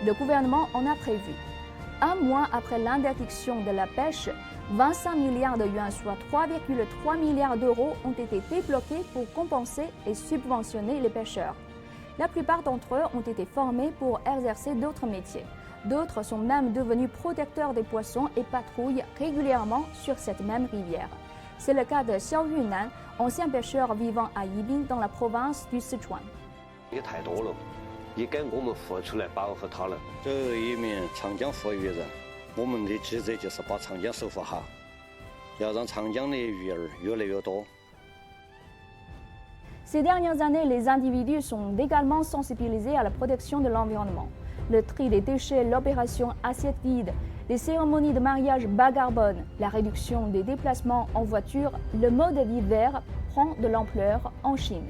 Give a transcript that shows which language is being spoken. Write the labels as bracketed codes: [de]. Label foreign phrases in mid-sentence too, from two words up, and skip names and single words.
[fr] Le gouvernement en a prévu. Un mois après l'interdiction de la pêche, 25 milliards de yuans, soit 3,3 milliards d'euros, ont été débloqués pour compenser et subventionner les pêcheurs. La plupart d'entre eux ont été formés pour exercer d'autres métiers. D'autres sont même devenus protecteurs des poissons et patrouillent régulièrement sur cette même rivière. C'est le cas de Xiao Yunan, ancien pêcheur vivant à Yibin dans la province du Sichuan. [zh] 也该我们付出来保护它了。作为一名长江护育人，我们的职责就是把长江守护好，要让长江的鱼儿越来越多。 [fr] Ces dernières années, les individus sont également sensibilisés à la protection de l'environnement. Le tri des déchets, l'opération assiette vide, les cérémonies de mariage bas carbone, la réduction des déplacements en voiture, le mode de vie vert prend de l'ampleur en Chine.